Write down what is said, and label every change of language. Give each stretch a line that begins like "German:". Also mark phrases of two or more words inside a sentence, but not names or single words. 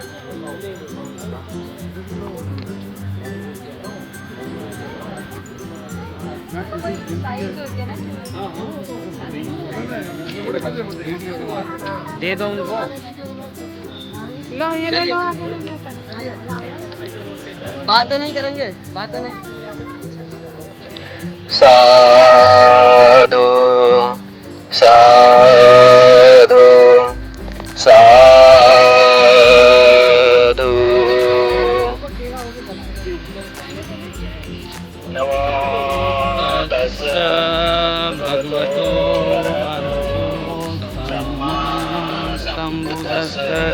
Hindi: दे दो उनको। लो ये ले लो। बात तो नहीं करेंगे, बात तो नहीं।
Pali: साधु साधु साधु। नमो तस्स भगवतो सम्मा सम्बुद्धस्स।